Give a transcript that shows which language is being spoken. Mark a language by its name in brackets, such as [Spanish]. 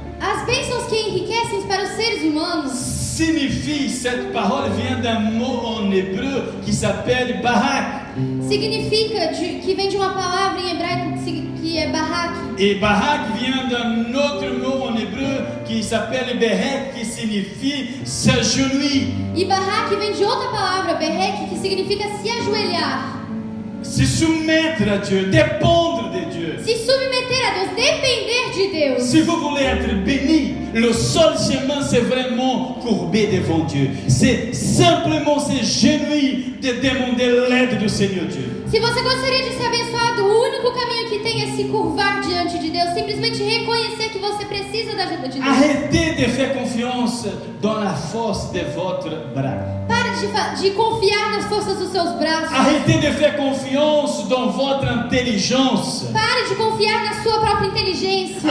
[Portuguese] as bênçãos que enriquecem para os seres humanos [French] signifie, cette parole vient d'un mot en hébreu qui s'appelle barak. [Portuguese] significa que vem de uma palavra em hebraico que é barak. [French] Et barak vient d'un autre mot en hébreu qui s'appelle berek, qui signifie s'agenouiller, [Portuguese] E barak vem de outra palavra, berek, que significa se ajoelhar, [French] se soumettre à Dieu, dépendre de Dieu. [Portuguese] se submeter a Deus, depender de Deus. [French] Si vous voulez être béni, le seul chemin c'est vraiment courber devant Dieu. C'est simplement se genouiller de demander l'aide du Seigneur Dieu. [Portuguese] Se você gostaria de ser abençoado, o único caminho que tem venha se curvar diante de Deus, simplesmente reconhecer que você precisa da ajuda de Deus. [French] Arrêtez de faire confiance dans la force de votre bras. [Portuguese] Pare de confiar nas forças dos seus braços. [French] Arrêtez de faire confiance dans votre intelligence. [Portuguese] Pare de confiar na sua própria inteligência.